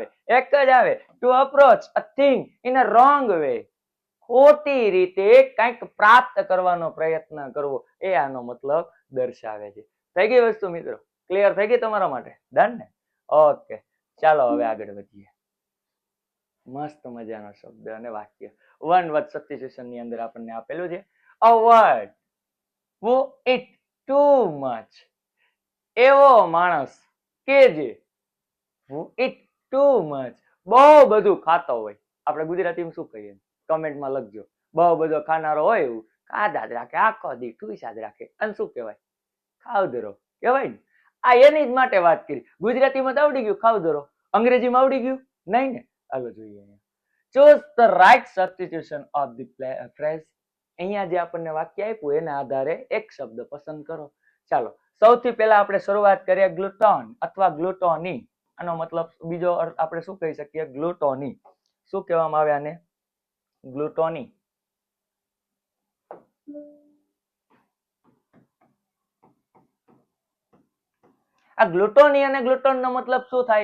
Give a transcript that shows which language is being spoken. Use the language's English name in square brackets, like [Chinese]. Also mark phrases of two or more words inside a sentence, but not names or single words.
[Gujarati] એક જ આવે, [English] to approach a thing in a wrong way, [Gujarati] ખોટી રીતે કંઈક પ્રાપ્ત કરવાનો પ્રયત્ન કરવો, એ આનો મતલબ દર્શાવે છે. થઈ ગઈ વસ્તુ મિત્રો? ક્લિયર થઈ ગઈ તમારા માટે? ડન ને? ઓકે, ચાલો હવે આગળ વધીએ. મસ્ત મજાનો શબ્દ અને વાક્ય [English] one word substitution [Gujarati] ની અંદર આપણને આપેલું છે. [English] a word who eat too much, [Gujarati] એવો માણસ કે જે [English] who eat too much, [Gujarati] બહુ બધું ખાતો હોય. આપણે ગુજરાતીમાં શું કહીએ? કમેન્ટમાં લખજો. બહુ બધો ખાનારો હોય એવું ખાધા જ રાખે, આખો દી ઠૂસા જ રાખે, અને શું કહેવાય? ખાવદરો કહેવાય ને. આ એની જ માટે વાત કરી. ગુજરાતીમાં તો આવડી ગયું ખાવદરો, અંગ્રેજીમાં આવડી ગયું નહીં ને? હાલો જોઈએ. [English] choose the right substitution of the phrase. [Gujarati] અહીંયા જે આપણને વાક્ય આપ્યું એના આધારે એક શબ્દ પસંદ કરો. ચાલો, સૌથી પહેલા આપણે શરૂઆત કરીએ ગ્લુટોન અથવા ગ્લુટોની. આનો મતલબ બીજો અર્થ આપણે શું કહી શકીએ? ગ્લુટોની. શું કહેવામાં આવે આને? ગ્લુટોની. આ ગ્લુટોની અને ગ્લુટોન નો મતલબ શું થાય?